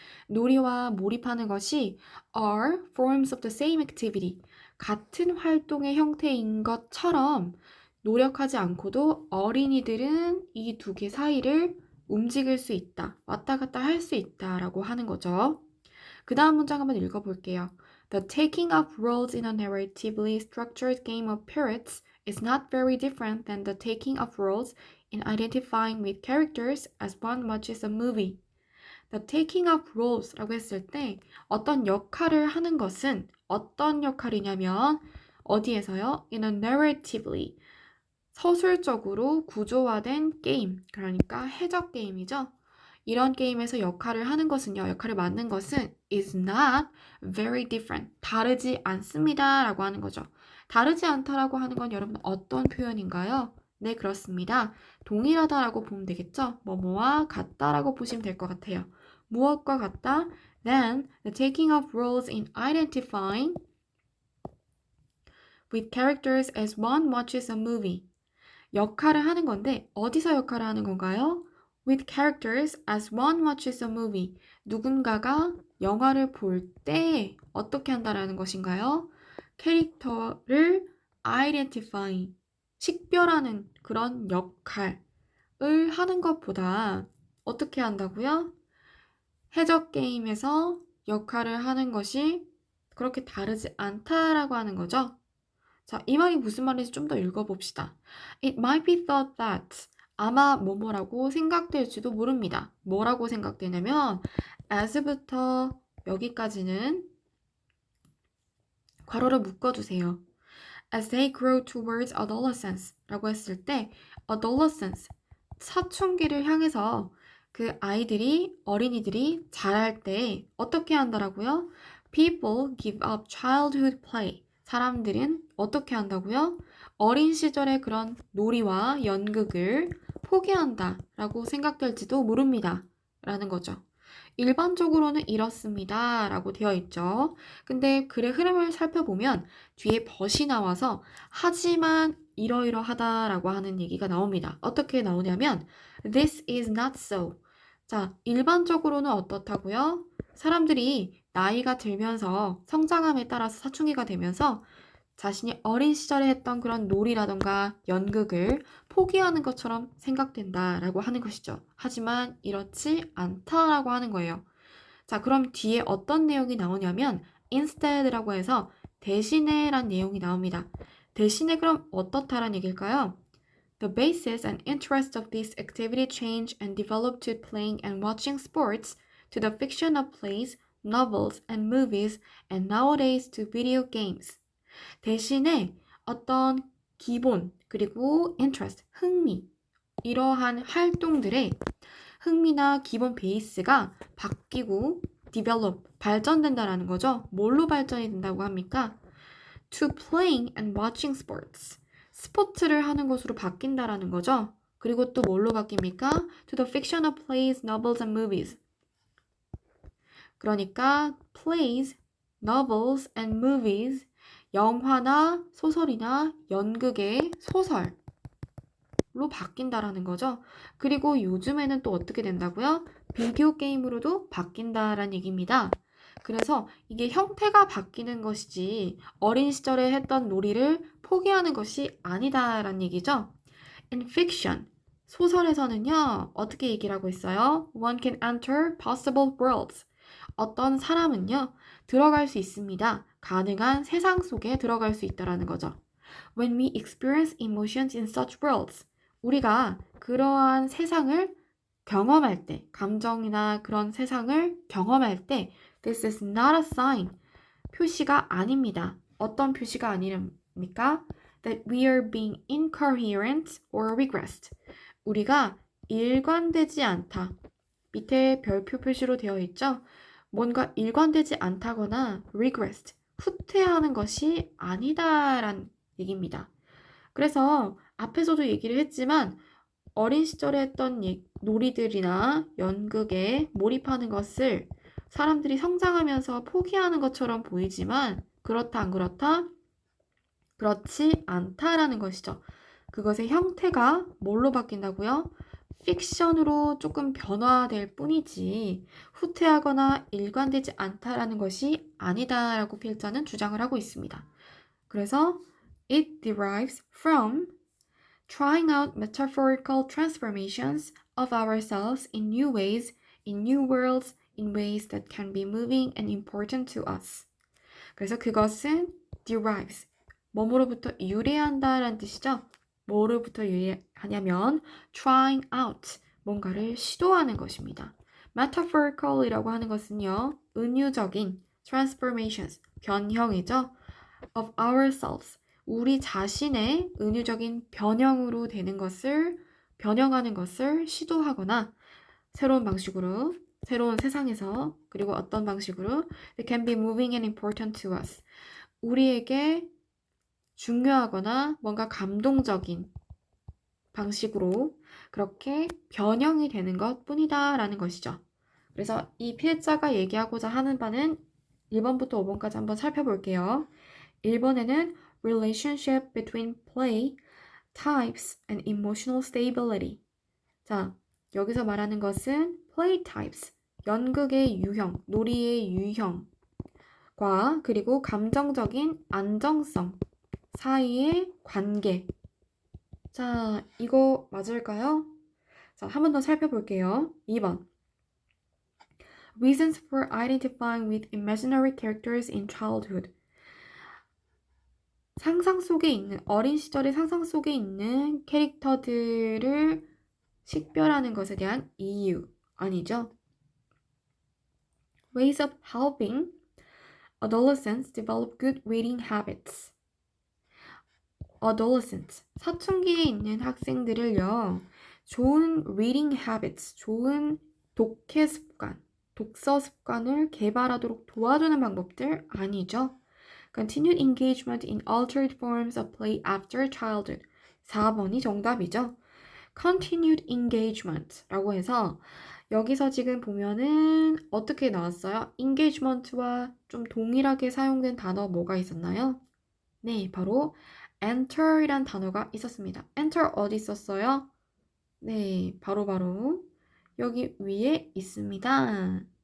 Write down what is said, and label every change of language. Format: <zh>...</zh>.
<ko>놀이와 몰입하는 것이</ko> <en>are forms of the same activity,</en> <ko>같은 활동의 형태인 것처럼 노력하지 않고도 어린이들은 이 두 개 사이를 움직일 수 있다, 왔다 갔다 할 수 있다라고 하는 거죠. 그 다음 문장 한번 읽어볼게요.</ko> <en>The taking of roles in a narratively structured game of parrots is not very different than the taking of roles in identifying with characters as one watches a movie. The taking of roles</en> <ko>라고 했을 때 어떤 역할을 하는 것은 어떤 역할이냐면 어디에서요?</ko> <en>In a narratively,</en> <ko>서술적으로 구조화된 게임, 그러니까 해적 게임이죠. 이런 게임에서 역할을 하는 것은요, 역할을 맡는 것은</ko> <en>is not very different,</en> <ko>다르지 않습니다 라고 하는 거죠. 다르지 않다라고 하는 건 여러분 어떤 표현인가요? 네, 그렇습니다. 동일하다라고 보면 되겠죠. 뭐뭐와 같다라고 보시면 될 것 같아요. 무엇과 같다?</ko> <en>Then the taking of roles in identifying with characters as one watches a movie.</en> <ko>역할을 하는 건데 어디서 역할을 하는 건가요?</ko> <en>With characters as one watches a movie.</en> <ko>누군가가 영화를 볼 때 어떻게 한다라는 것인가요? 캐릭터를 identify, 식별하는 그런 역할을 하는 것보다 어떻게 한다고요? 해적 게임에서 역할을 하는 것이 그렇게 다르지 않다라고 하는 거죠. 자, 이 말이 무슨 말인지 좀 더 읽어봅시다.</ko> <en>It might be thought that,</en> <ko>아마 뭐뭐라고 생각될지도 모릅니다. 뭐라고 생각되냐면 as부터 여기까지는 괄호를 묶어주세요.</ko> <en>As they grow towards adolescence</en> <ko>라고 했을 때 adolescence, 사춘기를 향해서 그 아이들이, 어린이들이 자랄 때 어떻게 한다라고요?</ko> <en>People give up childhood play.</en> <ko>사람들은 어떻게 한다고요? 어린 시절의 그런 놀이와 연극을 포기한다 라고 생각될지도 모릅니다 라는 거죠. 일반적으로는 이렇습니다 라고 되어 있죠. 근데 글의 흐름을 살펴보면 뒤에 but이 나와서 하지만 이러이러하다라고 하는 얘기가 나옵니다. 어떻게 나오냐면</ko> <en>This is not so.</en> <ko>자, 일반적으로는 어떻다고요? 사람들이 나이가 들면서 성장함에 따라서 사춘기가 되면서 자신이 어린 시절에 했던 그런 놀이라던가 연극을 포기하는 것처럼 생각된다라고 하는 것이죠. 하지만 이렇지 않다라고 하는 거예요. 자, 그럼 뒤에 어떤 내용이 나오냐면 instead라고 해서 대신에 란 내용이 나옵니다. 대신에 그럼 어떻다란 얘기일까요?</ko> <en>The basis and interest of this activity change and develop to playing and watching sports, to the fiction of plays, novels, and movies, and nowadays to video games.</en> <ko>대신에 어떤 기본, 그리고 interest, 흥미, 이러한 활동들의 흥미나 기본 베이스가 바뀌고 develop, 발전된다라는 거죠. 뭘로 발전이 된다고 합니까?</ko> <en>To playing and watching sports.</en> <ko>스포츠를 하는 것으로 바뀐다라는 거죠. 그리고 또 뭘로 바뀝니까?</ko> <en>To the fiction of plays, novels, and movies.</en> <ko>그러니까 plays, novels, and movies, 영화나 소설이나 연극의 소설로 바뀐다라는 거죠. 그리고 요즘에는 또 어떻게 된다고요? 비디오 게임으로도 바뀐다라는 얘기입니다. 그래서 이게 형태가 바뀌는 것이지 어린 시절에 했던 놀이를 포기하는 것이 아니다라는 얘기죠.</ko> <en>In fiction,</en> <ko>소설에서는요, 어떻게 얘기를 하고 있어요?</ko> <en>One can enter possible worlds.</en> <ko>어떤 사람은요, 들어갈 수 있습니다. 가능한 세상 속에 들어갈 수 있다라는 거죠.</ko> <en>When we experience emotions in such worlds,</en> <ko>우리가 그러한 세상을 경험할 때,</ko> <en>감정이나 그런 세상을 경험할 때, this is not a sign,</en> <ko>표시가 아닙니다. 어떤 표시가 아닙니까?</ko> <en>That we are being incoherent or regressed.</en> <ko>우리가 일관되지 않다. 밑에 별표 표시로 되어 있죠? 뭔가 일관되지 않다거나 regressed, 후퇴하는 것이 아니다라는 얘기입니다. 그래서 앞에서도 얘기를 했지만 어린 시절에 했던 놀이들이나 연극에 몰입하는 것을 사람들이 성장하면서 포기하는 것처럼 보이지만 그렇다 안 그렇다? 그렇지 않다라는 것이죠. 그것의 형태가 뭘로 바뀐다고요? 픽션으로 조금 변화될 뿐이지 후퇴하거나 일관되지 않다라는 것이 아니다라고 필자는 주장을 하고 있습니다.</ko> <en>그래서 it derives from trying out metaphorical transformations of ourselves in new ways, in new worlds, in ways that can be moving and important to us.</en> <ko>그래서 그것은 derives, 뭐뭐로부터 유래한다라는 뜻이죠. 뭐로부터 유래하냐면</ko> <en>trying out,</en> <ko>뭔가를 시도하는 것입니다. metaphorical이라고 하는 것은요, 은유적인 transformations, 변형이죠.</ko> <en>of ourselves,</en> <ko>우리 자신의 은유적인 변형으로 되는 것을, 변형하는 것을 시도하거나 새로운 방식으로, 새로운 세상에서, 그리고 어떤 방식으로</ko> <en>It can be moving and important to us.</en> <ko>우리에게 중요하거나 뭔가 감동적인 방식으로 그렇게 변형이 되는 것 뿐이다 라는 것이죠. 그래서 이 필자가 얘기하고자 하는 바는 1번부터 5번까지 한번 살펴볼게요. 1번에는</ko> <en>relationship between play, types, and emotional stability.</en> <ko>자, 여기서 말하는 것은 play types, 연극의 유형, 놀이의 유형과 그리고 감정적인 안정성 사이의 관계. 자, 이거 맞을까요? 자, 한 번 더 살펴볼게요. 2번.</ko> <en>Reasons for identifying with imaginary characters in childhood.</en> <ko>상상 속에 있는, 어린 시절의 상상 속에 있는 캐릭터들을 식별하는 것에 대한 이유 아니죠?</ko> <en>Ways of helping adolescents develop good reading habits.</en> <ko>adolescent, 사춘기에 있는 학생들을요, 좋은</ko> <en>reading habits,</en> <ko>좋은 독해 습관, 독서 습관을 개발하도록 도와주는 방법들 아니죠?</ko> <en>Continued engagement in altered forms of play after childhood.</en> <ko>4번이 정답이죠.</ko> <en>Continued engagement</en> <ko>라고 해서 여기서 지금 보면은 어떻게 나왔어요? engagement와 좀 동일하게 사용된 단어 뭐가 있었나요? 네, 바로 enter이란 단어가 있었습니다. enter 어디 있었어요? 네, 바로 여기 위에 있습니다.</ko>